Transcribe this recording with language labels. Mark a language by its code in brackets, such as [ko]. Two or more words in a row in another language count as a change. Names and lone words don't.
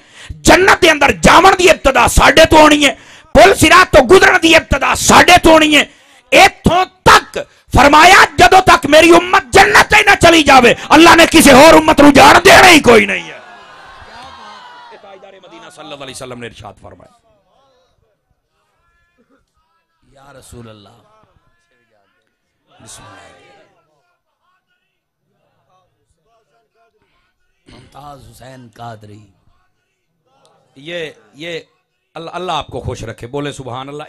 [pa] جنت دے اندر جاون دی ابتدا ساڈے توں ہونی ہے. پل صراط توں گزرن دی ابتدا ساڈے توں ہونی ہے۔ ایتھوں تک فرمایا جدوں تک میری امت جنت ہی نہ چلی جاوے اللہ نے کسی ہور امت نوں جان دینا ہی کوئی نہیں ہے. تاجدارِ مدینہ [ar] صلى الله عليه وسلم [pa] نے ارشاد فرمایا [ar] يا رسول الله. ممتاز حسین قادری, [ur] یہ اللہ آپ کو خوش رکھے، بولے [ar] سبحان الله.